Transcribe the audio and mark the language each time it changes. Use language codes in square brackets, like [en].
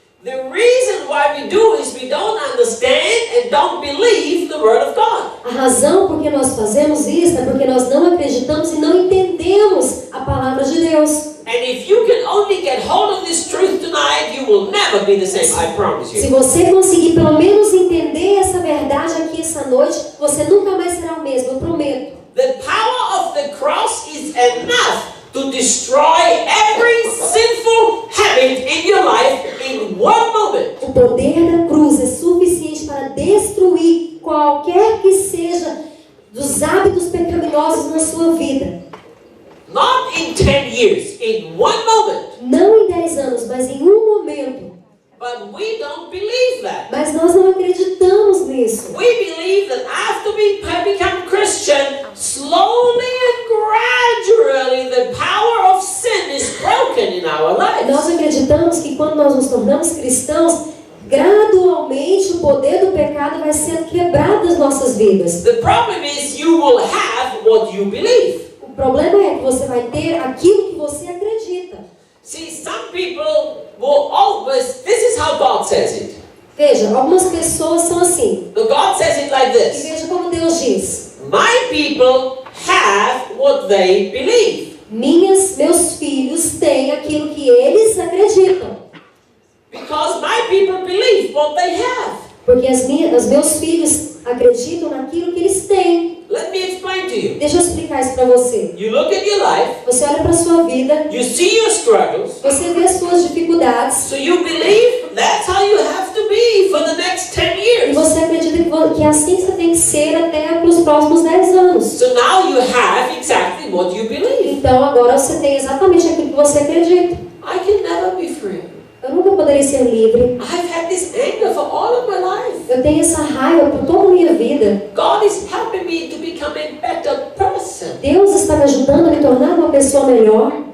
[en] The reason why we do is we don't understand and don't believe the Word of God. [pt] A razão por que nós fazemos isso é porque nós não acreditamos e não entendemos a palavra de Deus. [en] And if you can only get hold of this truth tonight, you will never be the same, I promise [pt] Se [en] you. [pt] você conseguir pelo menos entender essa verdade aqui essa noite, você nunca mais será o mesmo, eu prometo. [en] The power of the cross is enough to destroy every sinful habit in your life in one moment. [pt] O poder da cruz é suficiente para destruir qualquer que seja dos hábitos pecaminosos na sua vida. [en] Not in 10 years, in one moment. [pt] Não em 10 anos, mas em um momento. [en] But we don't believe that. [pt] Mas nós não acreditamos nisso. [en] We believe that after we become Christian, slowly and gradually the power of sin is broken in our lives. [pt] Nós acreditamos que quando nós nos tornamos cristãos, gradualmente o poder do pecado vai sendo quebrado das nossas vidas. [en] The problem is you will have what you believe. [pt] O problema é que você vai ter aquilo que você acredita. [en] See, some people will always, this is how God says it. [pt] Veja, algumas pessoas são assim. [en] So God says it like [pt] E [en] this. [pt] veja como Deus diz. [en] My people have what they believe. [pt] Meus filhos têm aquilo que eles acreditam. [en] Because my people believe what they have. [pt] Porque os meus filhos acreditam naquilo que eles têm. [en] Let me explain to you. [pt] Deixa eu explicar isso para você. [en] You look at your life, [pt] Você olha para a sua vida, [en] you see your struggles, [pt] você vê as suas dificuldades, [en] so you believe that's how you have to be for the next 10 [pt] e [en] years. [pt] você acredita que assim você tem que ser até para os próximos 10 anos. [en] So now you have exactly what you believe. [pt] Então agora você tem exatamente aquilo que você acredita. [en] I can never be free. [pt] Eu nunca poderia ser livre. [en] I've had this anger for all of my life. [pt] Eu tenho essa raiva por toda a minha vida. [en] God is helping me to become a better person. [pt] Deus está me ajudando a me tornar uma pessoa melhor.